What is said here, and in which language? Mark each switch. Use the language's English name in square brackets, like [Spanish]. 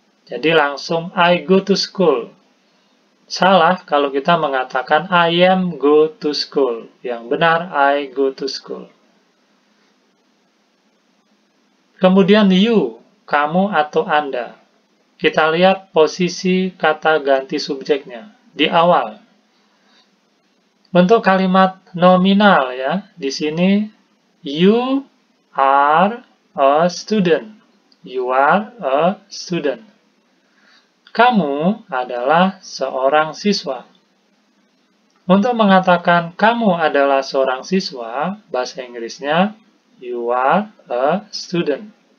[Indonesian] Jadi langsung [English] I go to school. [Indonesian] Salah kalau kita mengatakan [English] I am go to school. [Indonesian] Yang benar [English] I go to school. [Indonesian] Kemudian you, kamu atau Anda. Kita lihat posisi kata ganti subjeknya di awal. Bentuk kalimat nominal ya. Di sini [English] you are a student. You are a student. [Indonesian] Kamu adalah seorang siswa. Untuk mengatakan kamu adalah seorang siswa, bahasa Inggrisnya [English] you are a student.